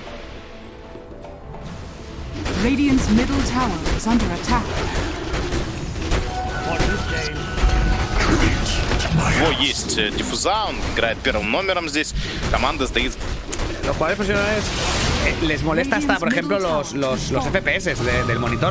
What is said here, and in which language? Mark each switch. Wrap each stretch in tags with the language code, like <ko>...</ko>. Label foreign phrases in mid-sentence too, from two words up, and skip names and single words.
<en>Radiant's middle tower is under attack.</en> <ru>него есть диффуза, он играет первым номером здесь. Команда стоит...</ru> <es>Los jugadores profesionales les molesta hasta, por ejemplo, los FPS del monitor.</es>